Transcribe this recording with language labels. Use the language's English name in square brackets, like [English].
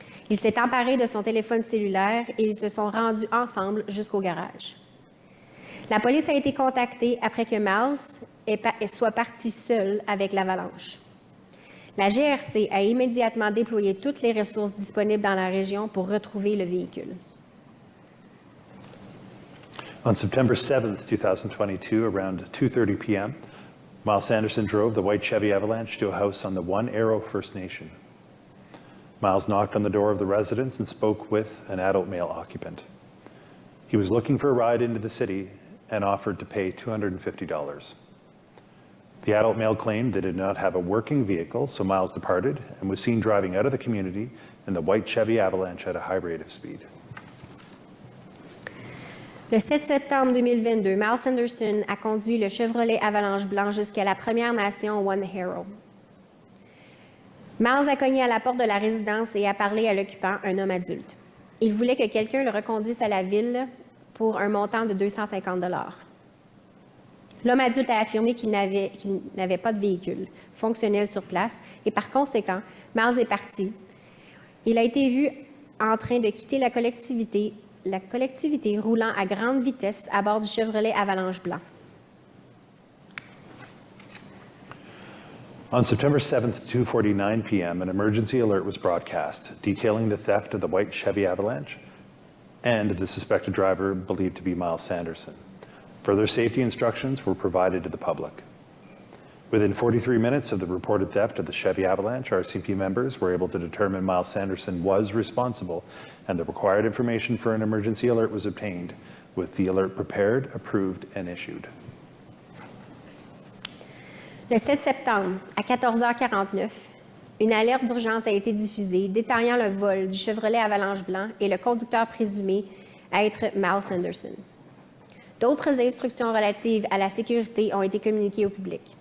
[French] Il s'est emparé de son téléphone cellulaire et ils se sont rendus ensemble jusqu'au garage. La police a été contactée après que Miles soit parti seul avec l'Avalanche. La GRC a immédiatement déployé toutes les ressources disponibles dans la région pour retrouver le véhicule. [English] On September 7th, 2022, around 2:30 p.m., Miles Sanderson drove the white Chevy Avalanche to a house on the One Arrow First Nation. Miles knocked on the door of the residence and spoke with an adult male occupant. He was looking for a ride into the city and offered to pay $250. The adult male claimed they did not have a working vehicle, so Miles departed and was seen driving out of the community in the white Chevy Avalanche at a high rate of speed. [French] Le 7 septembre 2022, Miles Sanderson a conduit le Chevrolet Avalanche blanc jusqu'à la Première Nation One Arrow. Miles a cogné à la porte de la résidence et a parlé à l'occupant, un homme adulte. Il voulait que quelqu'un le reconduise à la ville pour un montant de 250 $. L'homme adulte a affirmé qu'il n'avait pas de véhicule fonctionnel sur place et par conséquent, Miles est parti. Il a été vu en train de quitter la collectivité roulant à grande vitesse à bord du Chevrolet Avalanche blanc. [English] On September 7th, 2:49 p.m., an emergency alert was broadcast detailing the theft of the white Chevy Avalanche and the suspected driver believed to be Miles Sanderson. Further safety instructions were provided to the public. Within 43 minutes of the reported theft of the Chevy Avalanche, RCMP members were able to determine Miles Sanderson was responsible, and the required information for an emergency alert was obtained, with the alert prepared, approved, and issued. [French] Le 7 septembre, à 14h49, une alerte d'urgence a été diffusée détaillant le vol du Chevrolet Avalanche blanc et le conducteur présumé être Miles Sanderson. D'autres instructions relatives à la sécurité ont été communiquées au public.